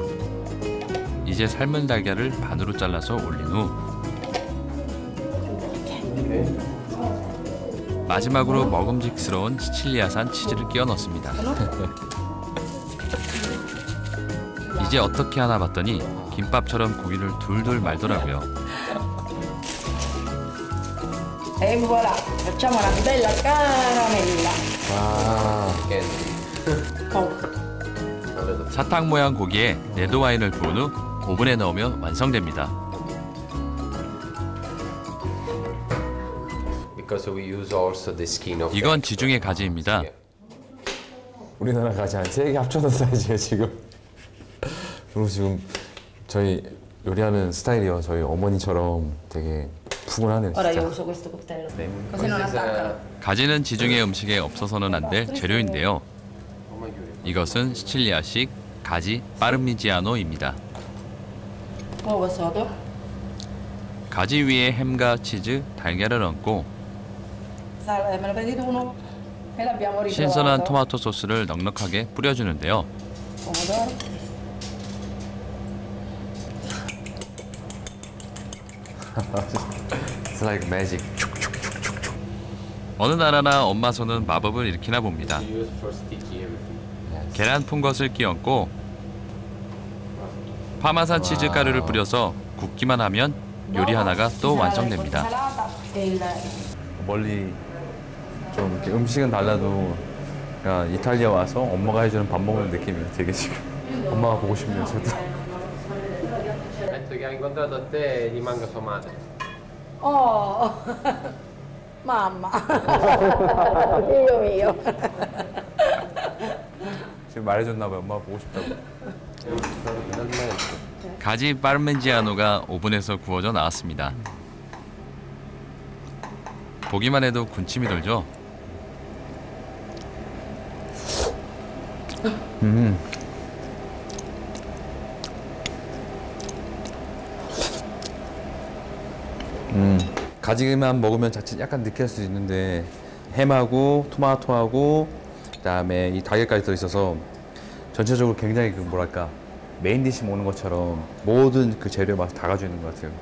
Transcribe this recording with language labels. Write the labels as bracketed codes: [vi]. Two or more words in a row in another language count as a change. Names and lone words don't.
[ko] 이제 삶은 달걀을 반으로 잘라서 올린 후 마지막으로 먹음직스러운 시칠리아산 치즈를 끼워 넣습니다. 이제 어떻게 하나 봤더니 김밥처럼 고기를 둘둘 말더라고요. [it] E voilà, facciamo una bella caramella. [ko] 사탕 모양 고기에 레드 와인을 부은 후 오븐에 넣으면 완성됩니다. [en] Because we use also the skin of [ko] 이건 지중해 가지입니다. 우리나라 가지 한 3개 합쳐놓은 사이즈예요 지금. 그리고 지금 저희 요리하는 스타일이요. 저희 어머니처럼 되게 푸근하네요 [it] Ora io [ko] 진짜. [it] uso questo coltello. Così non attaccano. [ko] 가지는 지중해 음식에 없어서는 안 될 재료인데요. 이것은 시칠리아식 가지 파르미지아노입니다. [it] Uovo sodo. [ko] 가지 위에 햄과 치즈, 달걀을 얹고 [it] Me lo prendi tu uno? E l'abbiamo ritrovato. [ko] 신선한 토마토 소스를 넉넉하게 뿌려주는데요. [it] Pomodoro. [en] It's like magic. [ko] 어느 나라나 엄마 손은 마법을 일으키나 봅니다. [en] use for sticky everything. [ko] 계란 푼 것을 끼얹고 파마산 치즈 가루를 뿌려서 굽기만 하면 요리 하나가 또 완성됩니다. [it] E il [ko] 멀리 좀 이렇게 음식은 달라도 그러니까 이탈리아 와서 엄마가 해주는 밥 먹는 느낌이 되게 지금 엄마가 보고 싶네요 저도. [it] Penso che ha incontrato te gli manca tua madre. Oh, mamma. Figlio mio. [ko] 지금 말해줬나 봐요. 엄마가 보고 싶다고. 가지 파르미지아노가 오븐에서 구워져 나왔습니다. 보기만 해도 군침이 돌죠. 가지만 먹으면 자칫 약간 느끼할 수 있는데 햄하고 토마토하고 그다음에 이 달걀까지 들어있어서 전체적으로 굉장히 그 뭐랄까 메인 디시 먹는 것처럼 모든 그 재료의 맛을 다 가지고 있는 것 같아요.